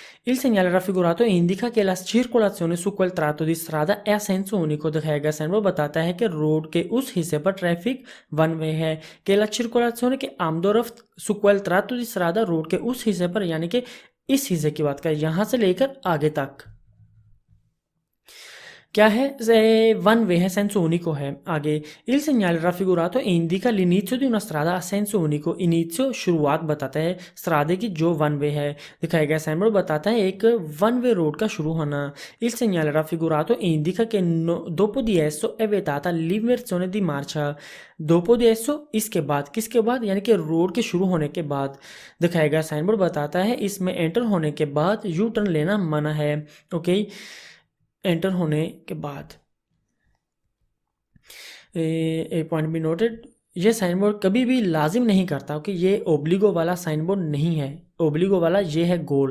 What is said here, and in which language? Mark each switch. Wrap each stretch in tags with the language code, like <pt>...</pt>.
<it>Il segnale raffigurato indica che la circolazione su quel tratto di strada è a senso unico,</it> <hi>दिखाया गया sign board बताता है कि road के उस हिस्से पर ट्रैफिक वन वे है। कि</hi> <it>la circolazione che amdorf su quel tratto di strada,</it> <hi>road के उस हिस्से पर यानी कि इस हिस्से की बात करें, यहां से लेकर आगे तक क्या है, वन वे है, सेंसो unico है।</hi> <it>आगे il segnale raffigurato indica l'inizio di una strada a senso unico, inizio</it> <hi>शुरुआत बताता है स्त्रादे की जो वन वे है। दिखाया गया साइन बोर्ड बताता है एक वन वे रोड का शुरू होना।</hi> <it>il segnale raffigurato indica che dopo di esso è vietata l'inversione di marcia, dopo di esso</it> <hi>इसके बाद, किसके बाद, यानी कि रोड के शुरू होने के बाद। दिखाया गया साइन बोर्ड बताता है इसमें एंटर होने के बाद यू टर्न लेना मना है। ओके, एंटर होने के बाद ए पॉइंट बी नोटेड, ये साइन बोर्ड कभी भी लाजिम नहीं करता। ओके, ये ओब्लिगो वाला साइन बोर्ड नहीं है, ओब्लिगो वाला ये है गोल।</hi>